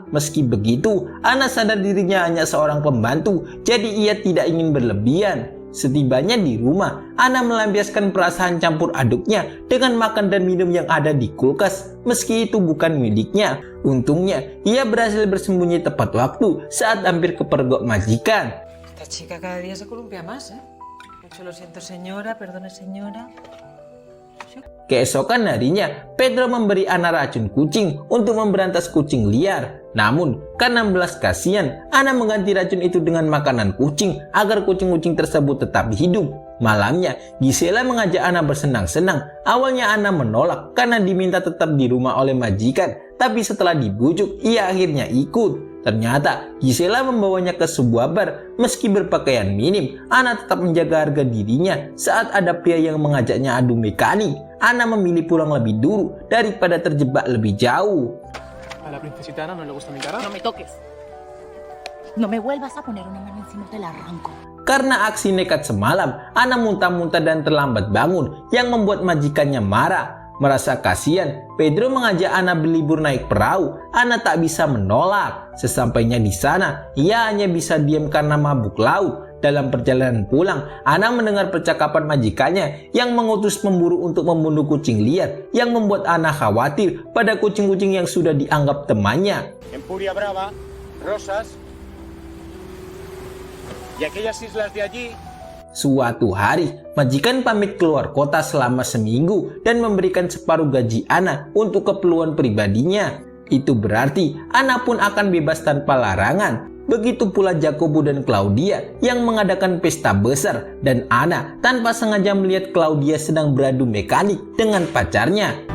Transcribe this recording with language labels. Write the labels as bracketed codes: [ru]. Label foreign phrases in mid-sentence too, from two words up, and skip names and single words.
[id] Meski begitu, Ana sadar dirinya hanya seorang pembantu, jadi ia tidak ingin berlebihan. Setibanya di rumah, Ana melampiaskan perasaan campur aduknya dengan makan dan minum yang ada di kulkas, meski itu bukan miliknya. Untungnya, ia berhasil bersembunyi tepat waktu saat hampir kepergok majikan. [es] Esta chica cada día se columpia más, ¿eh? Mucho lo siento, señora, perdone, señora. [id] Keesokan harinya, Pedro memberi Ana racun kucing untuk memberantas kucing liar. Namun, karena belas kasihan, Ana mengganti racun itu dengan makanan kucing agar kucing-kucing tersebut tetap hidup. Malamnya, Gisela mengajak Ana bersenang-senang. Awalnya Ana menolak karena diminta tetap di rumah oleh majikan, tapi setelah dibujuk, ia akhirnya ikut. Ternyata, Gisela membawanya ke sebuah bar. Meski berpakaian minim, Ana tetap menjaga harga dirinya saat ada pria yang mengajaknya adu mekanik. Ana memilih pulang lebih dulu daripada terjebak lebih jauh. [es] A la princesita Ana no le gusta mi cara. No me toques. No me vuelvas a poner una mano encima, te la arranco. [id] Karena aksi nekat semalam, Ana muntah-muntah dan terlambat bangun yang membuat majikannya marah. Merasa kasihan, Pedro mengajak Ana berlibur naik perahu. Ana tak bisa menolak. Sesampainya di sana, ia hanya bisa diam karena mabuk laut. Dalam perjalanan pulang, Ana mendengar percakapan majikannya yang mengutus pemburu untuk membunuh kucing liar yang membuat Ana khawatir pada kucing-kucing yang sudah dianggap temannya. [es] Empuria Brava, Rosas y aquellas islas de allí. [id] Suatu hari, majikan pamit keluar kota selama seminggu dan memberikan separuh gaji Ana untuk keperluan pribadinya. Itu berarti Ana pun akan bebas tanpa larangan. Begitu pula Jacobo dan Claudia yang mengadakan pesta besar dan Ana tanpa sengaja melihat Claudia sedang beradu mekanik dengan pacarnya.